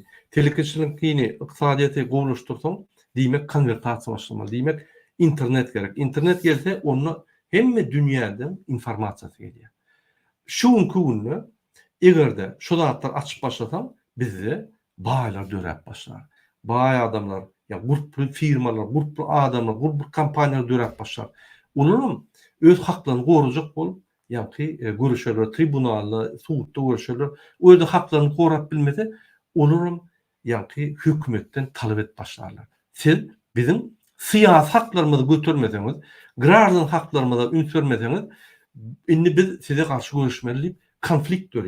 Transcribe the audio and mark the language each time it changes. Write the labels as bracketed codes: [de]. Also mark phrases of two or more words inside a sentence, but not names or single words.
[tk] Telekeçiliňkini ykdysadyýaty gowulaşdyrsaň, diýmek konvertasiýa başlamaly. Diýmek internet gerek. İnternet gelse onu hemme dünýäden informasiýa gelýär. Şu günü egerde şu zatlar açyp başlasaň bizi baýlar dörep başlar. Baý adamlar, ya grup firmalar, grup adamlar, grup kompaniýalar dörep başlar. Onuň öz haklaryny gorajak bolup, ýa-ni görüşerler, tribunalda, sudda görüşerler, öz haklaryny gorap bilmese, onuň ýa-ni hökümetden talap et başlarlar. Siz bizim siyasi haklarımızı götürmeseniz, grardan haklarımıza üns vermeseniz, indi biz size karşı görüşmeli konflikt dörüyor.